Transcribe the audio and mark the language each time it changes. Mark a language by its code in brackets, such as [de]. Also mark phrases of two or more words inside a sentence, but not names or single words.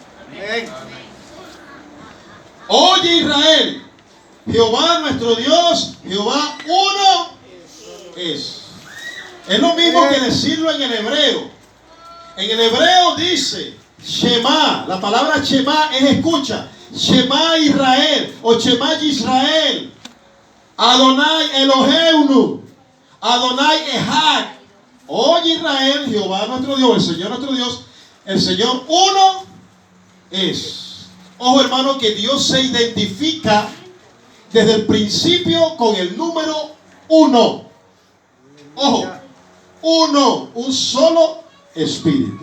[es] Oye Israel, Jehová nuestro Dios, Jehová uno es. Es lo mismo que decirlo en el hebreo. En el hebreo dice Shema. La palabra Shema es escucha. [he] שמע ישראל o שמע ישראל. אדוני אלוהינו. אדוני אחד. [es] Oye Israel, Jehová nuestro Dios, el Señor nuestro Dios, el Señor uno es. Ojo hermano, que Dios se identifica desde el principio con el número uno. Ojo, uno, un solo espíritu.